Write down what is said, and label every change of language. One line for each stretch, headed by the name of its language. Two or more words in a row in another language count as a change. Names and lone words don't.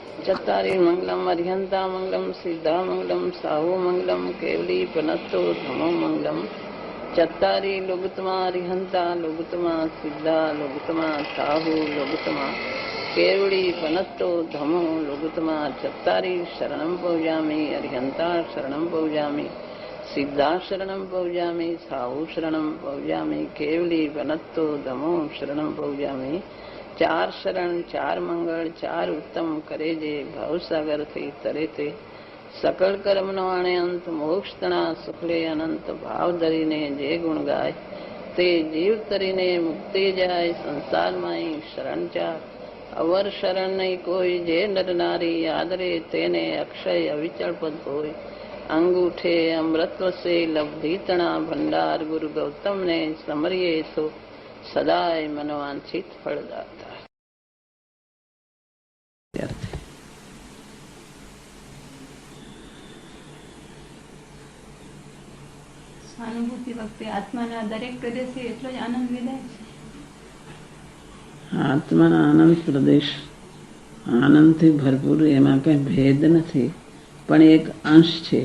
Prakrit languages: चत्तारि मंगलम अरिहंता मंगलम सिद्धा मंगलम साहू मंगलम केवली पनत्तो धमो मंगलम चत्तारि लोगुतमा अरिहंता लोगुतमा सिद्धा लोगुतमा साहू लोगुतमा केवली पनत्तो धमो लोगुतमा चत्तारि शरणं पौजामि अरिहंता शरणं पौजामि सिद्धा शरणं पौजामि साहू शरणं पौजामि केवली पनत्तो धमो शरणं पौजामि
Gujarati: ચાર શરણ ચાર મંગલ ચાર ઉત્તમ કરે જે ભવસાગર થી તરે તે સકલ કર્મ નો આણે અંત મોક્ષ તના સુખલે અનંત ભાવ ધરીને જે ગુણ ગાય તે જીવ તરીને મુક્તિ જાય સંસાર માઈ શરણ ચાર અવર શરણ નહીં કોઈ જે નર નારી આદરે તેને અક્ષય અવિચલ પદ હોય અંગૂઠે અમૃતવ સે લબ્ધિ તના ભંડાર ગુરુ ગૌતમ ને સમરિયે સો સદાય મનોવાંછિત ફલદાતા। અનુભૂતિ વખતે આત્માના દરેક પ્રદેશે એટલો જ આનંદ વિદાય છે. આત્માના આનંદ પ્રદેશ આનંદથી ભરપૂર, એમાં કઈ ભેદ નથી, પણ એક અંશ છે.